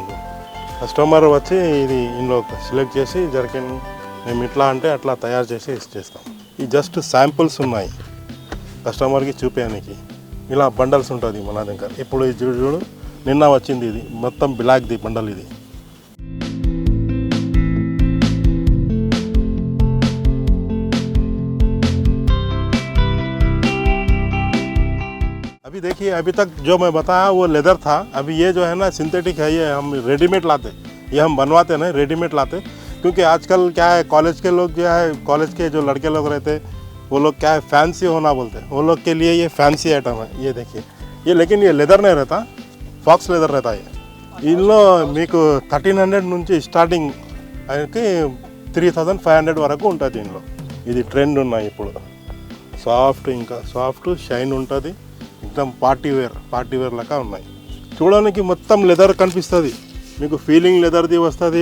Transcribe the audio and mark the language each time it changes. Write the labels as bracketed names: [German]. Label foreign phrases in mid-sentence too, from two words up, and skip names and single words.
[Telugu] కస్టమర్ వచ్చి ఇది ఇందులో సెలెక్ట్ చేసి జర్కిన్ మేము ఇట్లా అంటే అట్లా తయారు చేసి ఇచ్చేస్తాం. ఈ [English] just samples [Telugu] ఉన్నాయి కస్టమర్కి చూపించడానికి. ఇలా బండల్స్ ఉంటుంది మన దగ్గర. ఇప్పుడు ఇది చూడు, నిన్న వచ్చింది, ఇది మొత్తం బ్లాక్ది బండల్. [Hindi] ఇది अभी देखिए, अभी तक जो मैं बताया वो लेदर था. अभी ये जो है ना सिंथेटिक है, ये हम रेडीमेड लाते, ये हम बनवाते नहीं, रेडीमेड लाते. क्योंकि आजकल क्या है, कॉलेज के लोग जो है, कॉलेज के जो लड़के लोग रहते वो लोग क्या है फैंसी होना बोलते हैं, वो लोग के लिए ये [English] fancy item [Hindi] है. ये देखिए, ये लेकिन ये लेदर नहीं रहता, [English] faux leather [Hindi] रहता है. [Telugu] ఇందులో మీకు 1300 నుంచి స్టార్టింగ్ అయితే 3500 వరకు ఉంటుంది. ఇందులో ఇది ట్రెండ్ ఉన్నాయి ఇప్పుడు. సాఫ్ట్, ఇంకా సాఫ్ట్ షైన్ ఉంటుంది, एकदम [English] party wear [Telugu] లాగా ఉన్నాయి. చూడడానికి మొత్తం లెదర్ కనిపిస్తుంది మీకు, ఫీలింగ్ లెదర్ది వస్తుంది.